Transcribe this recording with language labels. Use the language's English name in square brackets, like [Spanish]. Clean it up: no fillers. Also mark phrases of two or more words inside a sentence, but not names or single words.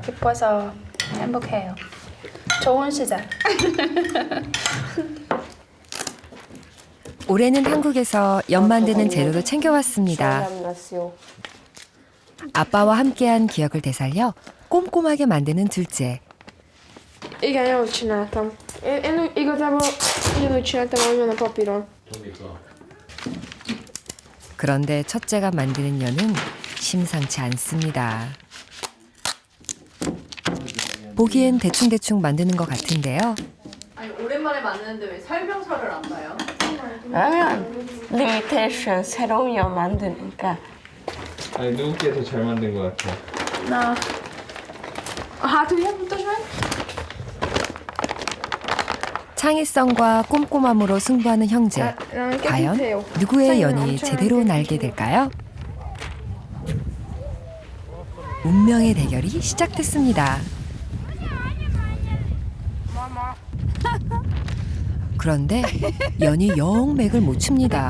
[Korean] 기뻐서 행복해요. 좋은 시작. 올해는 한국에서 연 만드는 재료도 챙겨왔습니다. 아빠와 함께한 기억을 되살려 꼼꼼하게 만드는 둘째. [Hungarian] Igen, jól csináltam. Én igazából ugyanúgy csináltam, ahogyan a papíron. [Korean] 그런데 첫째가 만드는 연은 심상치 않습니다. 보기엔 대충대충 만드는 것 같은데요. 아니 오랜만에 만드는데 왜 설명서를 안 봐요? 그러면 리미테이션 새로운 연 만드니까. 아니 누구께 더 잘 만든 것 같아? [Hungarian] Na. A hátulját mutasd meg. [Korean] 창의성과 꼼꼼함으로 승부하는 형제. 과연 누구의 연이 제대로 날게 될까요? 운명의 대결이 시작됐습니다. 그런데 연이 영 맥을 못 칩니다.